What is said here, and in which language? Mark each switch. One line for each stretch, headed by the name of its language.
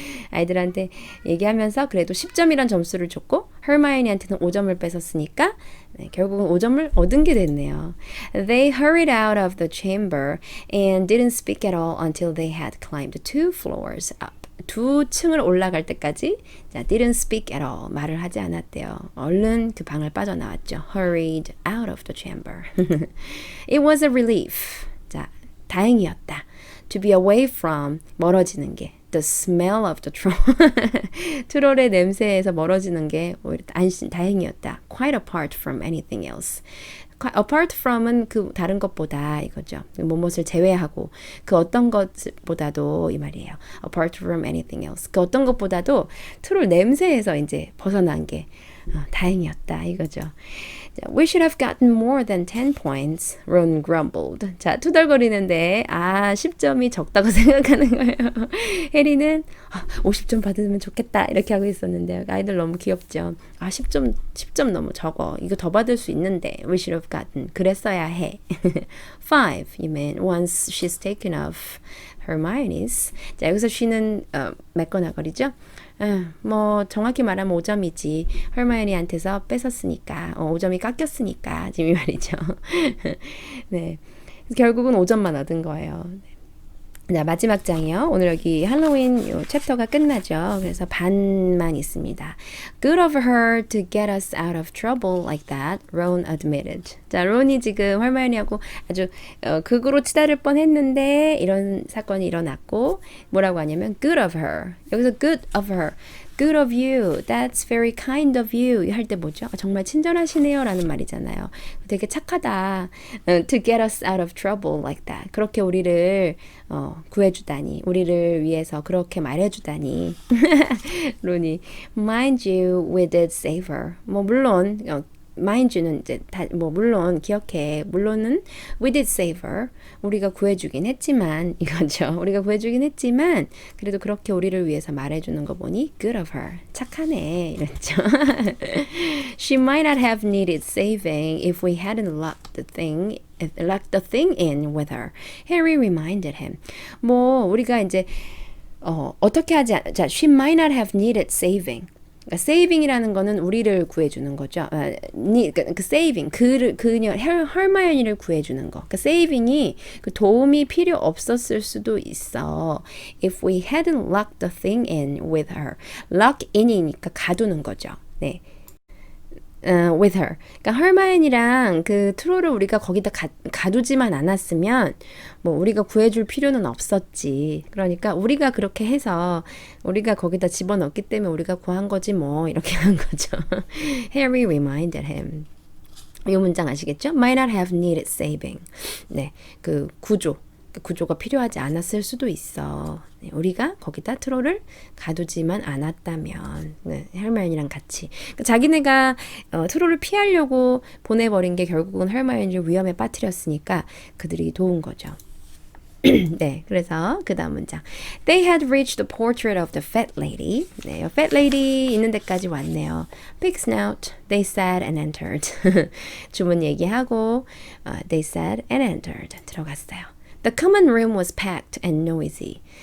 Korean: 아이들한테 얘기하면서 그래도 10점이란 점수를 줬고 Hermione한테는 5점을 뺏었으니까 네, 결국은 5점을 얻은 게 됐네요.
English: They hurried out of the chamber and didn't speak at all until they had climbed 2 floors up.
Korean: 두 층을 올라갈 때까지 자,
English: didn't speak at all.
Korean: 말을 하지 않았대요. 얼른 그 방을 빠져나왔죠.
English: Hurried out of the chamber. It was a relief.
Korean: 자, 다행이었다.
English: To be away from
Korean: 멀어지는 게
English: the smell of the troll.
Korean: 트롤의 냄새에서 멀어지는 게 오히려 다행이었다.
English: Quite apart from anything else.
Korean: apart from은 그 다른 것보다 이거죠. 무엇을 제외하고 그 어떤 것보다도 이 말이에요.
English: apart from anything else.
Korean: 그 어떤 것보다도 트롤 냄새에서 이제 벗어난 게 다행이었다 이거죠.
English: We should have gotten more than 10 points, Ron grumbled.
Korean: 자, 투덜거리는데 10점이 적다고 생각하는 거예요. 해리는 50점 받으면 좋겠다 이렇게 하고 있었는데 아이들 너무 귀엽죠. 10점 너무 적어. 이거 더 받을 수 있는데
English: we should have gotten.
Korean: 그랬어야 해.
English: 5, you mean, once she's taken off Hermione's.
Korean: 자, 여기서 she는 맥거나거리죠. 뭐 정확히 말하면 5점이지. 헐마이니한테서 뺏었으니까 5점이 깎였으니까 지금 이 말이죠. 네, 결국은 5점만 얻은 거예요. 자, 마지막 장이요. 오늘 여기 할로윈 요 챕터가 끝나죠. 그래서 반만 있습니다.
English: Good of her to get us out of trouble like that, Ron admitted.
Korean: 자, 론이 지금 헐마이니하고 아주 극으로 치달을 뻔했는데 이런 사건이 일어났고 뭐라고 하냐면
English: good of her. 여기서 good of her. Good of you. That's very kind of you.
Korean: 할 때 뭐죠? 정말 친절하시네요 라는 말이잖아요. 되게 착하다.
English: To get us out of trouble like that.
Korean: 그렇게 우리를 구해주다니. 우리를 위해서 그렇게 말해주다니.
English: 론이 Mind you, we did save her.
Korean: 뭐 물론 mind you는 이제 물론 기억해. 물론은
English: we did save her.
Korean: 우리가 구해주긴 했지만 이거죠. 우리가 구해주긴 했지만 그래도 그렇게 우리를 위해서 말해주는 거 보니
English: good of her.
Korean: 착하네. 이랬죠.
English: She might not have needed saving if we hadn't locked the thing in with her. Harry reminded him.
Korean: 뭐 우리가 이제 어떻게 하지 자,
English: she might not have needed saving.
Korean: 그러니까 saving이라는 거는 우리를 구해주는 거죠. 그 saving, 그녀 헐마이언이를 구해주는 거. 그러니까 saving이 그 도움이 필요 없었을 수도 있어.
English: If we hadn't locked the thing in with her.
Korean: lock in이니까 가두는 거죠.
English: 네. with her.
Korean: 그러니까 헐마이언이랑 그 트롤을 우리가 거기다 가두지만 않았으면 뭐 우리가 구해줄 필요는 없었지. 그러니까 우리가 그렇게 해서 우리가 거기다 집어넣기 때문에 우리가 구한 거지 뭐 이렇게 한 거죠.
English: Harry reminded him.
Korean: 이 문장 아시겠죠?
English: Might not have needed saving.
Korean: 네, 그 구조가 필요하지 않았을 수도 있어. 네, 우리가 거기다 트롤을 가두지만 않았다면 네, 헐마이언이랑 같이 그러니까 자기네가 트롤을 피하려고 보내버린 게 결국은 헐마이언을 위험에 빠뜨렸으니까 그들이 도운 거죠. 네, 그래서 그 다음 문장.
English: They had reached the portrait of the fat lady.
Korean: 네, fat lady 있는 데까지 왔네요.
English: Pig snout. They said and entered.
Korean: 주문 얘기하고
English: they said and entered.
Korean: 들어갔어요.
English: The common room was packed and noisy.